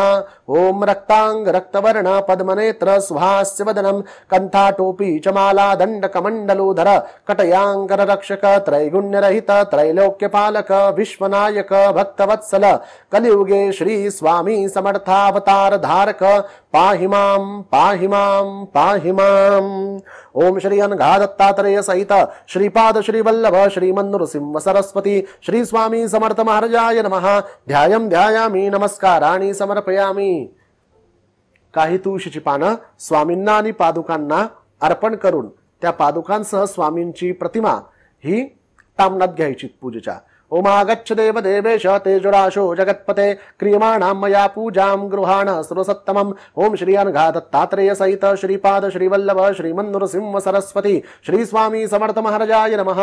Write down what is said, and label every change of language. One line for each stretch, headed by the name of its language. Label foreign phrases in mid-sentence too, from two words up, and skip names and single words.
Sanskrit: ओम रक्तांग रक्तवर्ण पद्मनेत्र सुहास्य वदनम कंठाटोपी चमाला दंडकमंडलोधर कटयांकर रक्षक त्रैगुण्यरहित त्रैलोक्यपालक विश्वनायक भक्तवत्सल कलियुगे श्री स्वामी समर्थावतार धारक पाहि मां पाहि मां पाहि मां। ओम श्री अनघा दत्तात्रेय सहित श्रीपाद श्री वल्लभ श्रीमन्नृसिंह सरस्वती श्री स्वामी समर्थ महाराजाय नमः। ध्यायं ध्यायामि नमस्काराणि समर्पयामि।
Marathi: काही तुळशीची पानं स्वामींना आणि पादुकांना अर्पण करून त्या पादुकांसह स्वामींची प्रतिमा ही तामनात घ्यायची पूजेच्या।
Sanskrit: ओमागच्छ देव देवेश तेजोराशो जगत्पते क्रियमाणां मया पूजां गृहाण सर्वसत्तमम्। ओम श्री अनघा दत्तात्रेय सहित श्रीपाद श्रीवल्लभ श्रीमन्नृसिंह सरस्वती श्री स्वामी समर्थ महाराजाय नमः।